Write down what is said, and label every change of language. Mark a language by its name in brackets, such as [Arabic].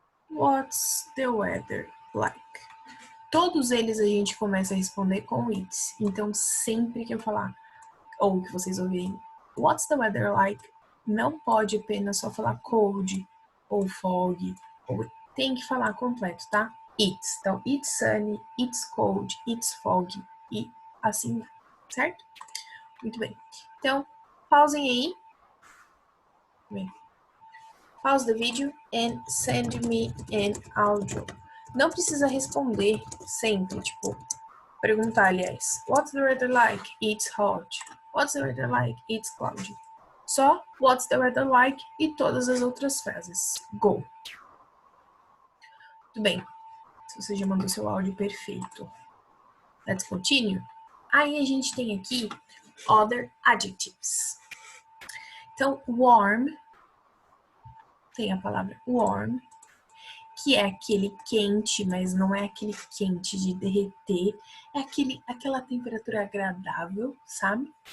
[English] What's the weather like? [Portuguese] Todos eles a gente começa a responder com it's. Então, sempre que eu falar, ou que vocês ouvirem, [English] what's the weather like? [Portuguese] não pode apenas só falar cold ou fog, ou tem que falar completo, tá? [English] It's. [Portuguese] Então, [English] it's sunny, it's cold, it's foggy [Portuguese] e assim vai, certo? Muito bem. Então, pausem aí. Bem, [English] pause the video and send me an audio. [Portuguese] Não precisa responder sempre, tipo, perguntar, aliás. [English] What's the weather like? It's hot. What's the weather like? It's cloudy. [Portuguese] Só [English] what's the weather like [Portuguese] e todas as outras frases. [English] Go. [Portuguese] Muito bem. Se você já mandou seu áudio, perfeito. [English] Let's continue. [Portuguese] Aí a gente tem aqui [English] other adjectives. [Portuguese] Então, warm, tem a palavra warm, que é aquele quente, mas não é aquele quente de derreter, é aquela temperatura agradável, sabe?